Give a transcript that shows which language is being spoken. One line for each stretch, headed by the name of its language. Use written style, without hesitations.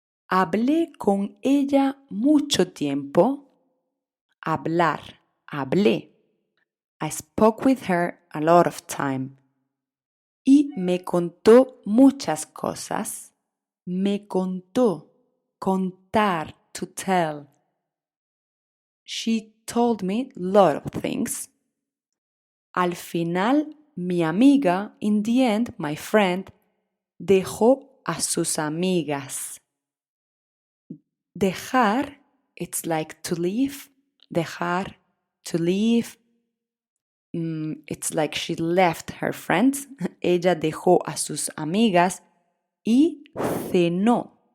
Spanish: Hablé con ella mucho tiempo. Hablé.
English: I spoke with her a lot of time.
Spanish: Y me contó muchas cosas. Me contó. Contar,
English: to tell. She told me a lot of things.
Spanish: Al final, mi amiga,
English: in the end, my friend,
Spanish: dejó a sus amigas. Dejar
English: it's like to leave, dejar, to leave. It's like she left her friends.
Spanish: Ella dejó a sus amigas y cenó.